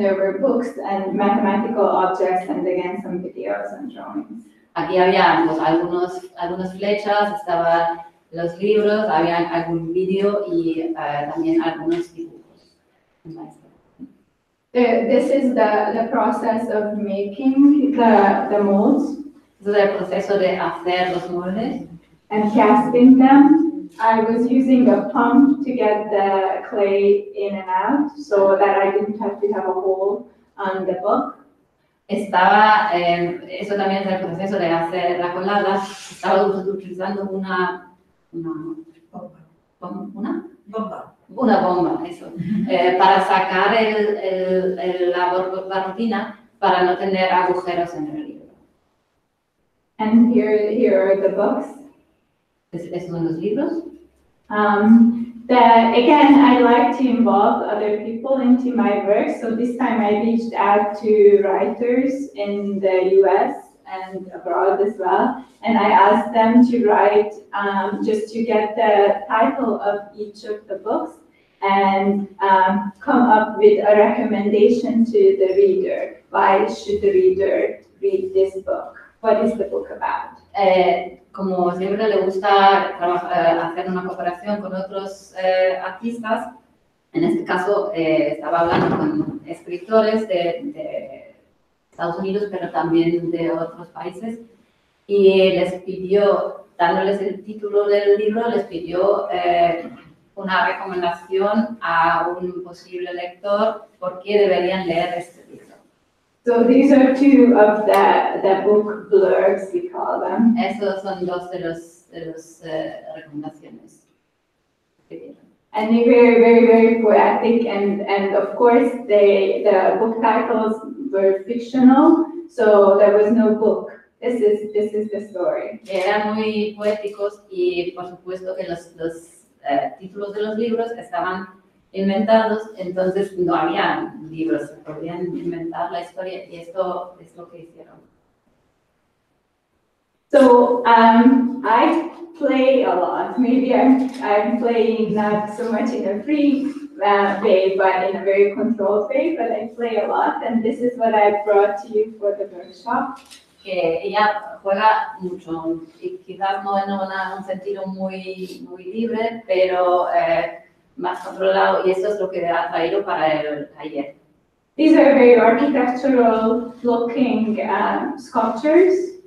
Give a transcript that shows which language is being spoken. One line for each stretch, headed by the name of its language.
English: There were books and mathematical objects, and again some videos and drawings.
Spanish: Aquí había pues, algunas flechas, estaban los libros, había algún vídeo y también algunos dibujos.
English: This is the process of making the molds.
Spanish: Este es el proceso de hacer los moldes.
English: And casting them. I was using a pump to get the clay in and out so that I didn't have to have a hole on the book.
Spanish: Eso también es el proceso de hacer la colada. Estaba utilizando una bomba, eso, para sacar la rutina para no tener agujeros en el libro.
English: And here are the books.
Spanish: ¿Esos son los libros?
English: Again, I like to involve other people into my work. So this time I reached out to writers in the US and abroad as well. And I asked them to write just to get the title of each of the books and come up with a recommendation to the reader. Why should the reader read this book? What is the book about?
Spanish: Como siempre le gusta hacer una cooperación con otros artistas, en este caso estaba hablando con escritores de Estados Unidos, pero también de otros países. Y les pidió, dándoles el título del libro, les pidió una recomendación a un posible lector por qué deberían leer este libro.
English: So these are two of the book blurbs, we call them.
Spanish: Esos son dos de los recomendaciones que dieron.
English: And they were very, very poetic, and of course the book titles were fictional, so there was no book. This is the story.
Spanish: Eran muy poéticos y por supuesto que los títulos de los libros estaban inventados, entonces no había libros, se podían inventar la historia y esto es lo que hicieron.
English: So I play a lot. Maybe I'm playing not so much in a free way, but in a very controlled way, but I play a lot, and this is what I brought to you for the workshop.
Spanish: Que ella juega mucho y quizás no en un sentido muy libre, pero más controlado, y esto es lo que ha traído para el taller.
English: These are very architectural looking sculptures.